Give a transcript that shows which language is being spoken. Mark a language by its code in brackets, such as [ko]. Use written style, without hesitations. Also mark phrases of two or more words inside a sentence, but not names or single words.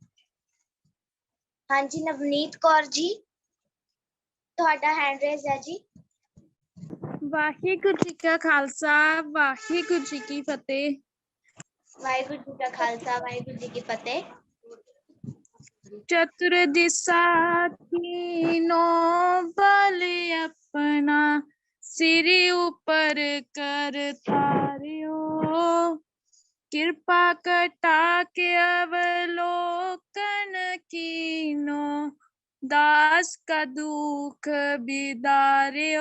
[pa] ਹਾਂਜੀ ਨਵਨੀਤ ਕੌਰ ਜੀ, ਤੁਹਾਡਾ [en] hand raise [pa] ਹੈ ਜੀ। ਵਾਹਿਗੁਰੂ ਜੀ ਕਾ ਖਾਲਸਾ ਵਾਹਿਗੁਰੂ ਜੀ ਕੀ ਫਤਿਹ। ਵਾਹਿਗੁਰੂ ਜੀ ਕਾ ਖਾਲਸਾ ਵਾਹਿਗੁਰੂ ਜੀ ਕੀ ਫਤਿਹ। ਚਤੁਰ ਦਿਸਾ ਤੀਨੋਂ ਬਲ ਅਪਨਾ ਸਿਰ ਊਪਰ ਕਰ ਤਾਰਿਓ। ਕ੍ਰਿਪਾ ਕਟਾ ਕੇ ਅਵਲੋਕਨ ਕੀਨੋ ਦਾਸ ਕਾ ਦੁਖ ਬਿਦਾਰਿਓ।